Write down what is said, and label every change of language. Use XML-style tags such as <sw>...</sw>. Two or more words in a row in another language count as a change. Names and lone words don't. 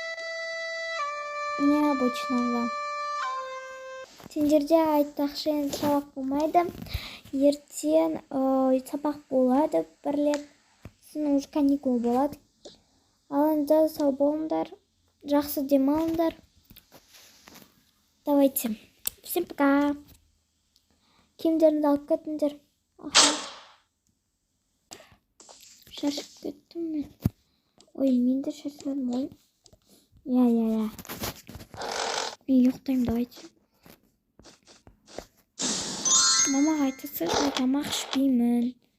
<ru>Необычного.</ru> <kk>Сендерде айтпақшы сабақ болмайды. Ертең сабақ болады, бір рет. Сосын уже каникул болады. Ал енді сау болыңдар. Жақсы демалыңдар.</kk> <ru>Давайте. Всем пока.</ru> <kk>Киімдеріңді алып кетіңдер. Шаршап кеттім мен. Ой, мен де шаршадым ғой. Я. Мен ұйықтаймын, давайте. Мамаға айтасы, мен тамақ ішпеймін.</kk>